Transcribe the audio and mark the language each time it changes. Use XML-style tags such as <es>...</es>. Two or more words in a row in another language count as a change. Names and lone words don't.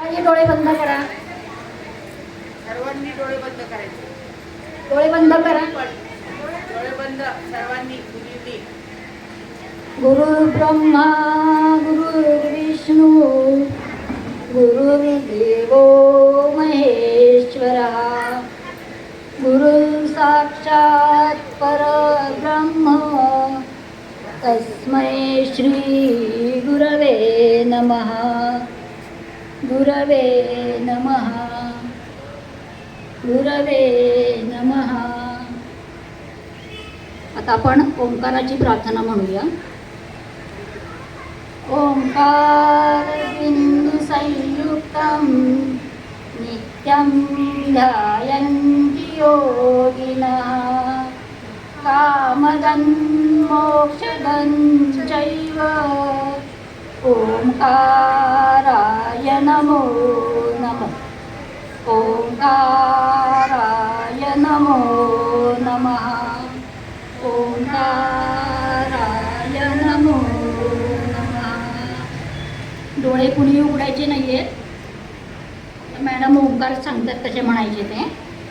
<mr>सर्वांनी डोळे बंद करा. सर्वांनी डोळे बंद करायचे. डोळे बंद करा. डोळे बंद सर्वांनी मुलींनी.</mr> <sa>गुरु ब्रह्मा गुरुर्विष्णू गुरुर्देवो महेश्वरा गुरु साक्षात परब्रह्म तस्मै श्री गुरवे नमः. गुरवे नमः. गुरवे नमः.</sa> <mr>आता आपण ओंकाराची प्रार्थना म्हणूया.</mr> <sa>ओंकार बिंदु संयुक्तं नित्यं ध्यायन्ति योगिनः कामदं मोक्षदं चैव ओंकाराय नमो नमः. ओंकाराय नमो नमः. ओंकाराय नमो नमः.</sa> <mr>डोळे कुणी उघडायचे नाहीयेत. मॅडम ओंकार सांगतात तसे म्हणायचे ते.</mr>